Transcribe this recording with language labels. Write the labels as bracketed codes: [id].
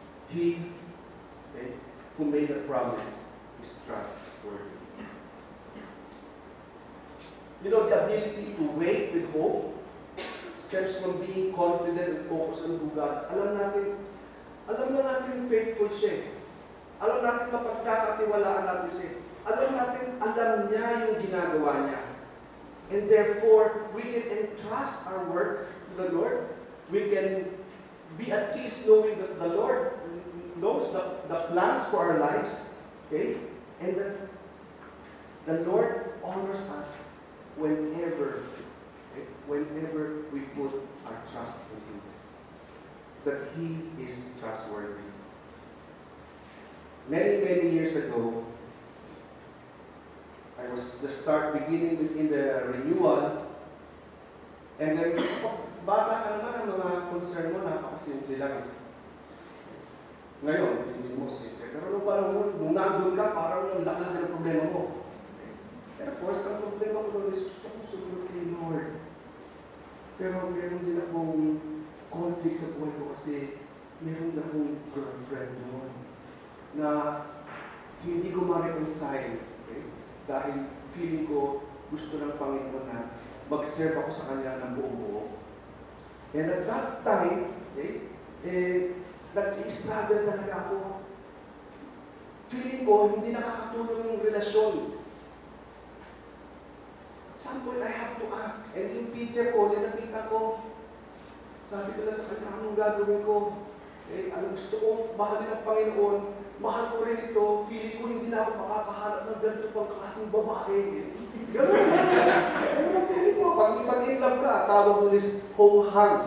[en] He, okay, who made a promise is trustworthy. You know, the ability to wait with hope stems from being confident and focused on who God is. [tl] Alam na natin faithful siya. Alam natin mapagkakatiwalaan natin siya. Alam niya yung ginagawa niya. [en] And therefore, we can entrust our work to the Lord. We can be at peace knowing that the Lord knows the plans for our lives. Okay? And that the Lord honors us whenever we put our trust in Him. That He is trustworthy. Many, many years ago, I was beginning in the renewal, and then, [tl] bata ka naman, ang mga concern mo, napakasimple lang eh. Ngayon, hindi mo simple. Pero nung nandun ka, parang ang laki ng problema mo. [en] And of course, [tl] ang problema ko is, gusto ko sumunod kay Lord. Pero meron din akong conflict sa buhay ko kasi meron na akong girlfriend noon na hindi ko ma-reconcile. Okay? Dahil feeling ko gusto ng Panginoon na mag-serve ako sa Kanya ng buong buo. [en] And at that time, okay, [tl] nag-i-struggle talaga ako. Feeling ko hindi nakakatulong yung relasyon. [en] Some point I have to ask. [tl] And yung teacher ko, nakita ko, sabi ko na sa kanya, anong gagawin ko? Ang gusto kong mahalin ng Panginoon, mahal ko rin ito, feeling ko hindi na ako makakahanap ng ganito pang klaseng babae. Gano'n. Gano'n ang telephone. Pag in love ka, tawag mo is home hug.